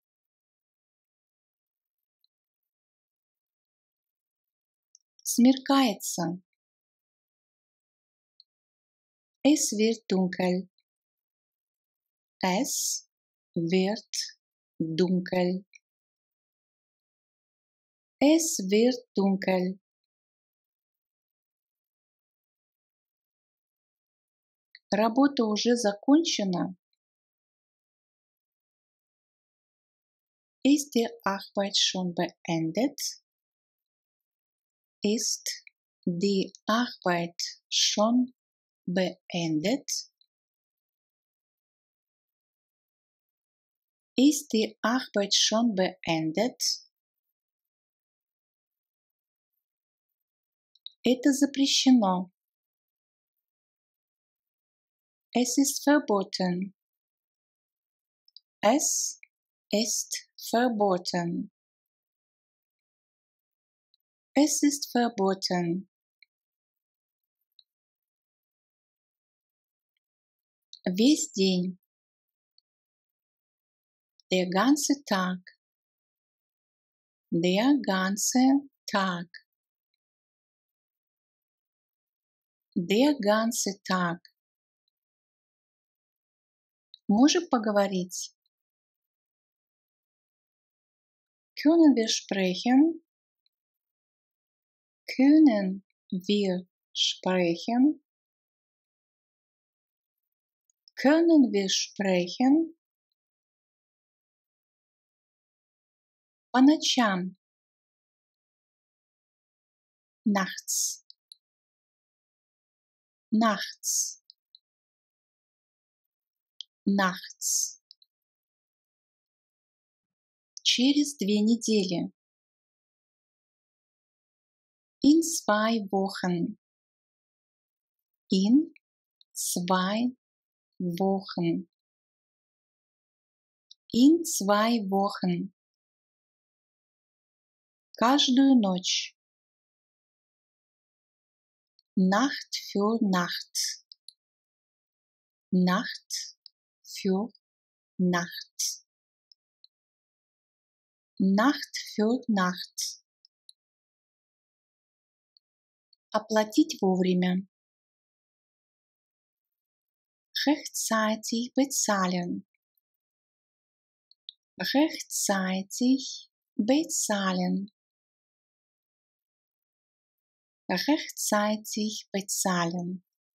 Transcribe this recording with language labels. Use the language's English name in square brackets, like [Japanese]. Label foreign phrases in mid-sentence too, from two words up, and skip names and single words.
[Russian] Смеркается. [German] Es wird dunkel. Es wird dunkel. Es wird dunkel. [Russian] Работа уже закончена. [German] Ist die Arbeit schon beendet? Ist die Arbeit schon beendet? Ist die Arbeit schon beendet? [Russian] Это запрещено. [German] Es ist verboten. Es ist verboten. Es ist verboten. [Russian] Весь день. [German] Der ganze Tag. Der ganze Tag. Der ganze Tag. [Russian] Можем поговорить? [German] Können wir sprechen? Können wir sprechen? Können wir sprechen? [Russian] По ночам. [German] Nachts. Nachts. Nachts. [Russian] Через 2 недели. [German] In 2 Wochen. In 2 Wochen. In 2 Wochen. [Russian] Каждую ночь. [German] Nacht für Nacht. Nacht für Nacht. Nacht für Nacht. [Russian] Оплатить вовремя. [German] Rechtzeitig bezahlen. Rechtzeitig bezahlen. Rechtzeitig bezahlen.